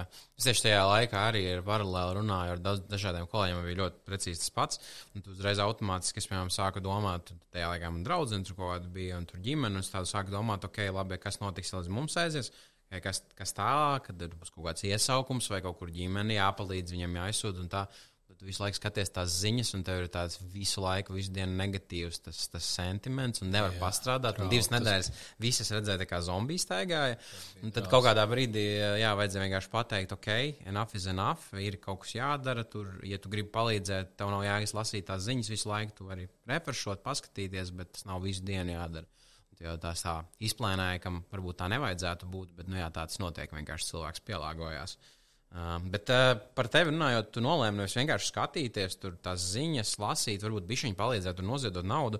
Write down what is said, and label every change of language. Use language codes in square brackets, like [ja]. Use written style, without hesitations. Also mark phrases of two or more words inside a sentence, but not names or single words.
[lv] Es tieši tajā laikā arī ar paralēli runāju ar dažādiem kolēģiem, bija ļoti precīzi tas pats, un tu uzreiz automātiski, es, piemēram, sāku domāt, tajā laikā man draudzene tur kaut kāda bija, un tur ģimene, un es tādu sāku domāt, labi, kas notiks, līdz mums aizies, kas tālāk, kad būs kaut kāds iesaukums vai kaut kur ģimeni jāpalīdz, viņam jāizsūta un tā. Tu visu laiku skaties tās ziņas, un tev ir tāds visu laiku, visu dienu negatīvs tas sentiments, un nevar pastrādāt. Un 2 nedēļas visas redzēja, kā zombiji staigāja. Un tad kaut kādā brīdī, vajadzēja vienkārši pateikt, [en] enough is enough, [lv] ir kaut kas jādara. Tur, ja tu gribi palīdzēt, tev nav jāizlasīt tās ziņas visu laiku, tu vari refrešot, paskatīties, bet tas nav visu dienu jādara. Jo tās tā izplēnēja, kam varbūt tā nevajadzētu būt, bet, tāds notiek, vienkārši cilvēks pielāgojās. Bet par tevi runājot, tu nolēmi nevis vienkārši skatīties, tur tās ziņas, lasīt, varbūt bišķiņi palīdzēt un noziedot naudu.